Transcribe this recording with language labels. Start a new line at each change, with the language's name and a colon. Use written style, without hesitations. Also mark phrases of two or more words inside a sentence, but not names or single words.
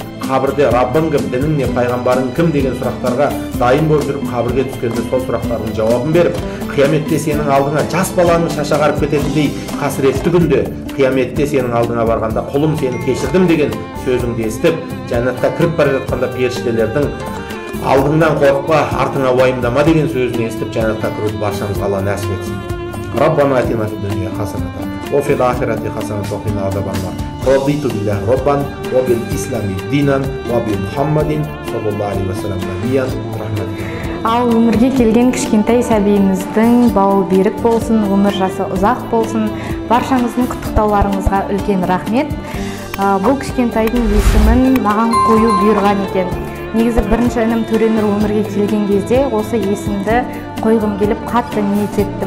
Kazakh: Қабірде Раббың кім, дінің не, пайғамбарың кім деген сұрақтарға дайын болып жүріп, қабірге түскенде сол сұрақтардың жауабын беріп, қияметте сенің алдыңа жас баланың шашы ағарып кететіндей қасіретті күнде, қияметте сенің алдыңа барғанда құлым сені кешірдім деген сөзіңді естіп, жәннатқа кіріп бара жатқанда періштелердің алдыңнан қорықпа, артыңа уайымдама деген сөзін естіп, жәннатқа кіруді баршамызға Алла нәсіп етсін.
Arabic: ربنا آتنا في الدنيا حسنة وفي الآخرة حسنة وقنا عذاب النار. رضيت بالله ربا وبالإسلام دينا وبمحمد صلى الله عليه وسلم نبيا رحمة الله.
Kazakh: Ал өмірге келген кішкентай сәбиіміздің бауы берік болсын, өмір жасы ұзақ болсын. Баршаңыздың құттықтауларыңызға үлкен рахмет. Бұл кішкентайдың есімін маған қою бұйырған екен. Негізі бірінші інім Төренұр өмірге келген кезде осы есімді қойғым келіп қатты ниет еттім.